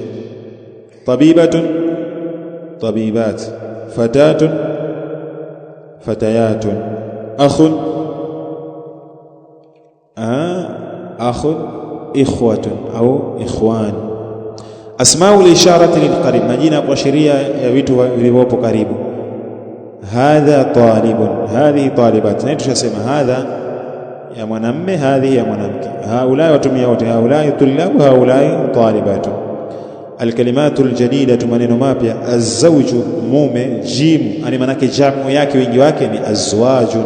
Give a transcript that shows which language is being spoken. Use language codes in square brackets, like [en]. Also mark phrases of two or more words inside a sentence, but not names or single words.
[ar] طبيبة. طبيبات. فتاة. فتيات. أخ. أخ. إخوة أو إخوان. أسماء الإشارة للقريب، [sw] majina kuashiria ya vitu vilivyopo karibu. [ar] هذا طالب. هذه طالبات. [sw] na tushasema hadha ya mwanamme, hadhihi ya mwanamke. [ar] Haulai [sw] watumia wote, [ar] هؤلاء طلاب هؤلاء طالبات. الكلمات الجديدة, [sw] maneno mapya. Azwaju, mume. Jim, ani manake jamu yake wingi wake ni azwajun.